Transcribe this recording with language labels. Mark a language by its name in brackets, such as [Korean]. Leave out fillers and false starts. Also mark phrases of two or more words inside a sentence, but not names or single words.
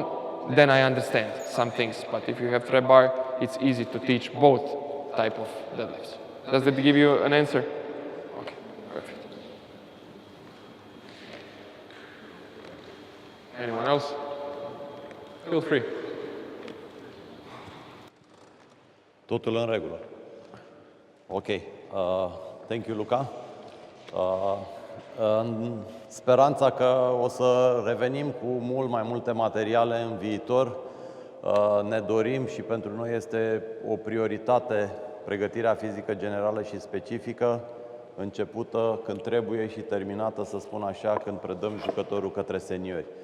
[English] Then I understand some things, but if you have trap bar, it's easy to teach both type of deadlifts. Does that give you an answer? Okay, perfect. Anyone else? Feel free. [Romanian] Totul în regulă. [English] Ok. Thank you, Luka. [Romanian] În speranța că o să revenim cu mult mai multe materiale în viitor, ne dorim și pentru noi este o prioritate pregătirea fizică generală și specifică, începută când trebuie și terminată, să spun așa, când predăm jucătorul către seniori.